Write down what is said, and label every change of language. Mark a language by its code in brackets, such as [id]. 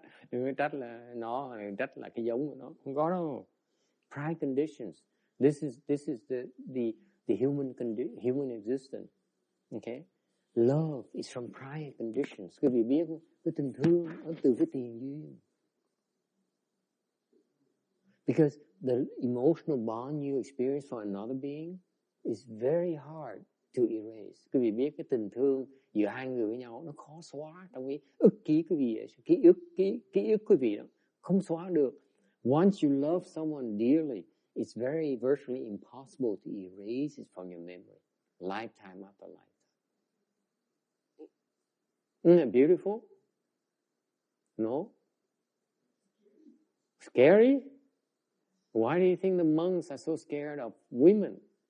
[vi] Đừng có trách là nó, đừng trách là cái giống của nó, không có đâu. [en] Prior conditions. This is the human existence. Okay? Love is from prior conditions. [vi] Quý vị biết không? Cái tình thương nó từ cái tiền duyên. [en] Because the emotional bond you experience for another being is very hard to erase. [vi] Quý vị biết cái tình thương giữa hai người với nhau nó khó xóa trong cái ức ký quý vị, ký ức quý vị đó, không xóa được. [en] Once you love someone dearly, it's virtually impossible to erase it from your memory, lifetime after lifetime. Isn't it beautiful? No? Scary? Why do you think the monks are so scared of women?